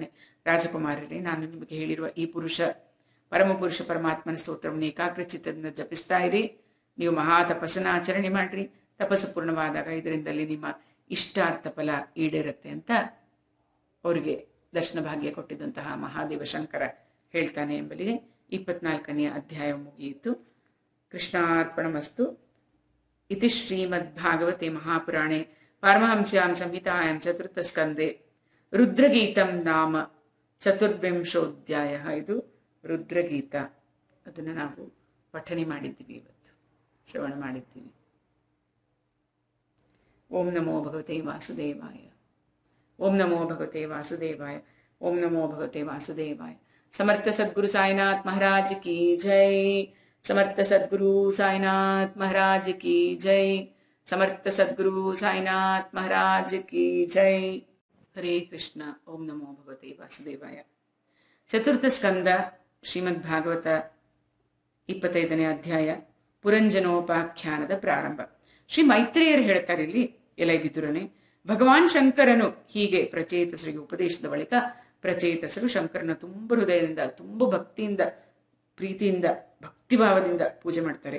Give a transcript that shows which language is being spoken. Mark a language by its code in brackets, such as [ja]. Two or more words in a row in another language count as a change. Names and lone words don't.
[kn] ರಾಜಕುಮಾರರೇ, ನಾನು ನಿಮಗೆ ಹೇಳಿರುವ ಈ ಪರಮಪುರುಷ ಪರಮಾತ್ಮನ ಸ್ತೋತ್ರವನ್ನು ಏಕಾಗ್ರ ಚಿತ್ತದಿಂದ ಜಪಿಸ್ತಾ ಇರಿ. ನೀವು ಮಹಾ ತಪಸ್ಸನ್ನ ಆಚರಣೆ ಮಾಡ್ರಿ. ತಪಸ್ಸು ಪೂರ್ಣವಾದಾಗ ಇದರಿಂದಲೇ ನಿಮ್ಮ ಇಷ್ಟಾರ್ಥ ಫಲ ಈಡೇರುತ್ತೆ ಅಂತ ಅವರಿಗೆ ದರ್ಶನ ಭಾಗ್ಯ ಕೊಟ್ಟಿದ್ದಂತಹ ಮಹಾದೇವ ಶಂಕರ ಹೇಳ್ತಾನೆ ಎಂಬಲ್ಲಿಗೆ 24ನೇ ಅಧ್ಯಾಯ ಮುಗಿಯಿತು. [sa] ಕೃಷ್ಣಾರ್ಪಣಮಸ್ತು. ಇತಿ ಶ್ರೀಮದ್ ಭಾಗವತೆ ಮಹಾಪುರಾಣೆ ಪಾರಮಹಂಸ್ಯಾಂ ಸಂಹಿತಾಯಾಂ ಚತುರ್ಥ ಸ್ಕಂದೆ ರುದ್ರಗೀತಂ ನಾಮ ಚತುರ್ವಿಂಶೋಧ್ಯಾಯ. [kn] ಇದು ರುದ್ರಗೀತ. ಅದನ್ನು ನಾವು ಪಠಣೆ ಮಾಡಿದ್ದೀವಿ, ಇವತ್ತು ಶ್ರವಣ ಮಾಡಿದ್ದೀವಿ. [sa] ಓಂ ನಮೋ ಭಗವತೆ ವಾಸುದೇವಾಯ. ಓಂ ನಮೋ ಭಗವತೆ ವಾಸುದೇವಾಯ. ಓಂ ನಮೋ ಭಗವತೆ ವಾಸುದೇವಾಯ. [hi] समर्थ सद्गुरु साईनाथ महाराज की जय. समर्थ सद्गुरु साईनाथ महाराज की जय. समर्थ सद्गुरु साईनाथ महाराज की जय. [sa] ಹರೇ ಕೃಷ್ಣ. ಓಂ ನಮೋ ಭಗವತೆ ವಾಸುದೇವಾಯ. [kn] ಚತುರ್ಥ ಸ್ಕಂದ ಶ್ರೀಮದ್ ಭಾಗವತ 25ನೇ ಅಧ್ಯಾಯ ಪುರಂಜನೋಪಾಖ್ಯಾನದ ಪ್ರಾರಂಭ. ಶ್ರೀ ಮೈತ್ರೇಯರು ಹೇಳ್ತಾರೆ ಇಲ್ಲಿ, ಎಲೈ ವಿದುರನೆ, ಭಗವಾನ್ ಶಂಕರನು ಹೀಗೆ ಪ್ರಚೇತಸರಿಗೆ ಉಪದೇಶದ ಬಳಿಕ ಪ್ರಚೇತಸರು ಶಂಕರನ ತುಂಬ ಹೃದಯದಿಂದ, ತುಂಬ ಭಕ್ತಿಯಿಂದ, ಪ್ರೀತಿಯಿಂದ, ಭಕ್ತಿಭಾವದಿಂದ ಪೂಜೆ ಮಾಡ್ತಾರೆ.